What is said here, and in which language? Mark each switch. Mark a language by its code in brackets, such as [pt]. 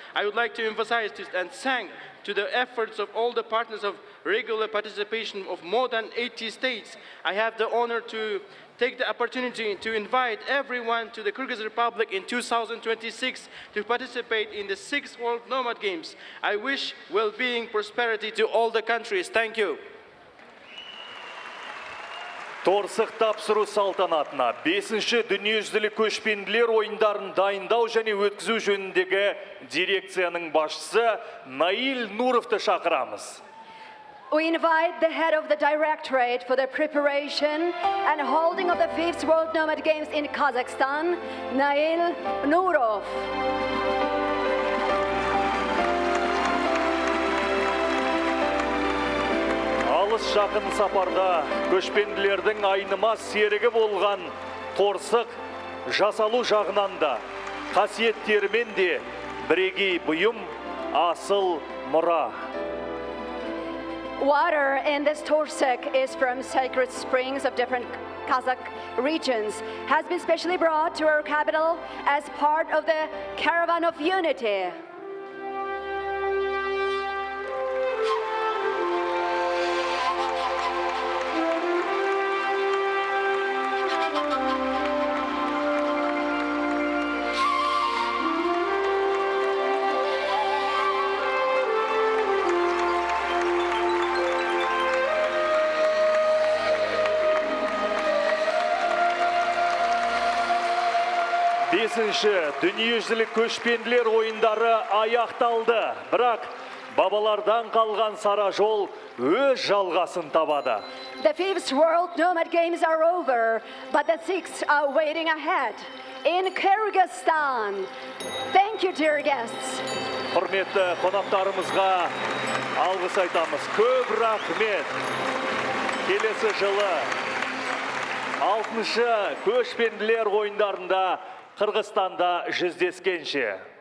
[en] I would like to emphasize this and thank to the efforts of all the partners of regular participation of more than 80 states. I have the honor to take the opportunity to invite everyone to the Kyrgyz Republic in 2026 to participate in the 6th World Nomad Games. I wish well-being, prosperity to all the countries. Thank you. [kk] Торсық тапсыру салтанатына 5-ші дүниежүзілік көшпенділер ойындарын дайындау және өткізу жөніндегі дирекцияның басшысы Наил Нуровты шақырамыз. [en] We invite the head of the Directorate for the preparation and holding of the 5th World Nomad Games in Kazakhstan, Nail Nurov. [kk] Алыс жақын сапарда көшпенділердің айнымас серігі болған торсық жасалу жағынан да, қасиеттерімен де бірегей бұйым асыл мұра. [en] Water in this Torsek is from sacred springs of different Kazakh regions, has been specially brought to our capital as part of the Caravan of Unity. [kk] Бесінші дүниежүзілік көшпенділер ойындары аяқталды, бірақ бабалардан қалған сара жол өз жалғасын табады. [en] The 5th World Nomad Games are over, but the 6th are waiting ahead in Kyrgyzstan. Thank you, dear guests. [kk] Құрметті қонақтарымызға алғыс айтамыз. Көп рахмет. Келесі жылы 6-шы көшпенділер ойындарында Қырғызстанда жүздескенше.